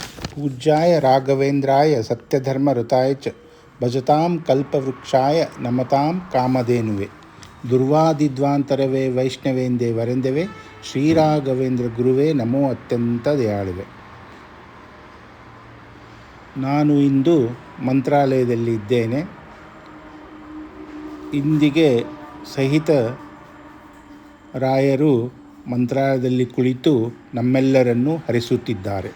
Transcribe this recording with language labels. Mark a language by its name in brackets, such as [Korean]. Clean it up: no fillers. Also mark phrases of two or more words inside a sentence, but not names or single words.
[Sanskrit] पूज्याय राघवेन्द्राय सत्यधर्मरताय च भजतां कल्पवृक्षाय नमतां कामधेनुवे ದುರ್ವಾದಿದ್ವಾಂತರವೇ ವೈಷ್ಣವೇಂದೇ ವರೆಂದವೆ ಶ್ರೀರಾಘವೇಂದ್ರ ಗುರುವೇ ನಮೋ ಅತ್ಯಂತ ದಯಾಳುವೆ. [Kannada] ನಾನು ಇಂದು ಮಂತ್ರಾಲಯದಲ್ಲಿ ಇದ್ದೇನೆ. ಇಂದಿಗೆ ಸಹಿತ ರಾಯರು ಮಂತ್ರಾಲಯದಲ್ಲಿ ಕುಳಿತು ನಮ್ಮೆಲ್ಲರನ್ನು ಹರಿಸುತ್ತಿದ್ದಾರೆ.